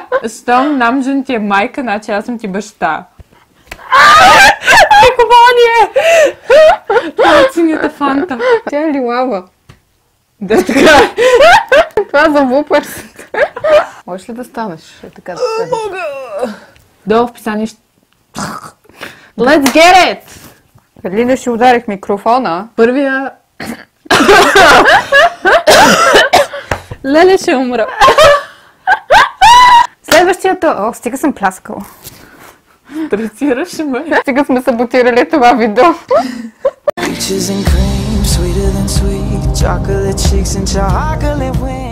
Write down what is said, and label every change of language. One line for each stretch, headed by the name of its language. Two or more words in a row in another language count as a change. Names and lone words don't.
Bulgarian: Щом Намджун ти е майка, значи аз съм ти баща. Прикование! Това е синята фанта. Тя е лилава. Да, така. Това за вупърс. Можеш ли да станеш? Така да седеш. Долу в описание ще...
English: Let's get it!
Bulgarian: Преди да ще ударих микрофона. Първия... Леле ще умра. Следващията... О, стига съм пляскала. Стресираш ме. Стига сме саботирали това видео.
English: Peaches and cream, sweeter than sweet. Chocolate cheeks and chocolate wings.